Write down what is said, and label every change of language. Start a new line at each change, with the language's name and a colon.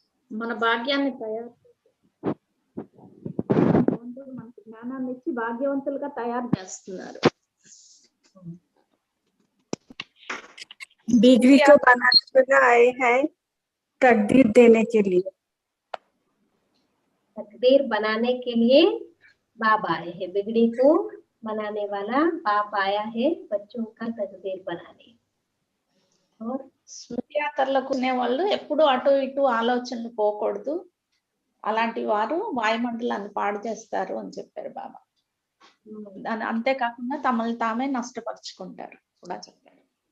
Telugu: మన భాగ్యాన్ని తయారు మనకి జ్ఞానాన్ని ఇచ్చి భాగ్యవంతులుగా తయారు చేస్తున్నారు.
Hindi: बिगड़ी को बनाने के लिए आए हैं, तकदीर देने के लिए. तकदीर बनाने के लिए बाबा आए हैं. बिगड़ी को बनाने वाला बाप आया है, बच्चों का तकदीर बनाने. और
Telugu: స్మృతి యాత్రలకు ఉన్న వాళ్ళు ఎప్పుడు అటు ఇటు ఆలోచనలు పోకూడదు, అలాంటి వారు వాయుమండలాన్ని పాడు చేస్తారు అని చెప్పారు బాబా. దాని అంతేకాకుండా తమని తామే నష్టపరుచుకుంటారు కూడా చెప్పారు.